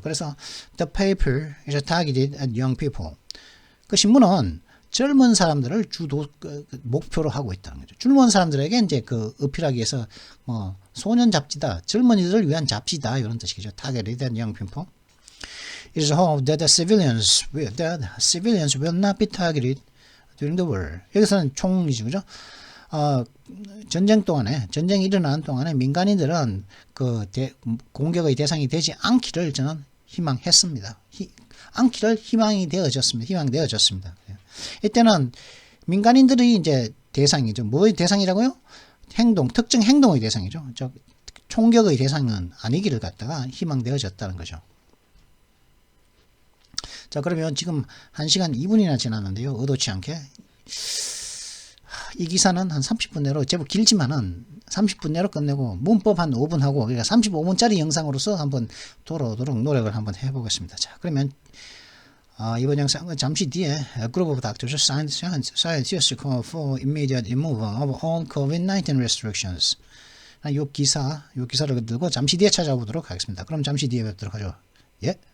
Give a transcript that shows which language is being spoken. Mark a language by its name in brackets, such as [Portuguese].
[Korean] 그래서 [English] the paper is targeted at young people. [Korean] 그 신문은 젊은 사람들을 목표로 하고 있다는 거죠. 젊은 사람들에게 이제 어필하기 위해서 소년 잡지다, 젊은이들을 위한 잡지다 이런 뜻이죠. [English] targeted at young people. It is hoped that the civilians will not be targeted during the war. [Korean] 여기서는 총이죠, 그죠? 전쟁이 일어나는 동안에 민간인들은 공격의 대상이 되지 않기를 저는 희망했습니다. 희망되어졌습니다. 이때는 민간인들이 이제 대상이죠. 뭐의 대상이라고요? 특정 행동의 대상이죠. 총격의 대상은 아니기를 갖다가 희망되어졌다는 거죠. 자, 그러면 지금 1시간 2분이나 지났는데요. 의도치 않게. 이 기사는 한 30분 내로, 제법 길지만은 30분 내로 끝내고 문법 한 5분 하고, 그러니까 35분짜리 영상으로서 한번 돌아오도록 노력을 한번 해보겠습니다. 자, 그러면 이번 영상은 잠시 뒤에 [English] Group of Doctors Scientists call for immediate removal of all COVID-19 restrictions. [Korean] 이 기사를 들고 잠시 뒤에 찾아보도록 하겠습니다. 그럼 잠시 뒤에 뵙도록 하죠. 예.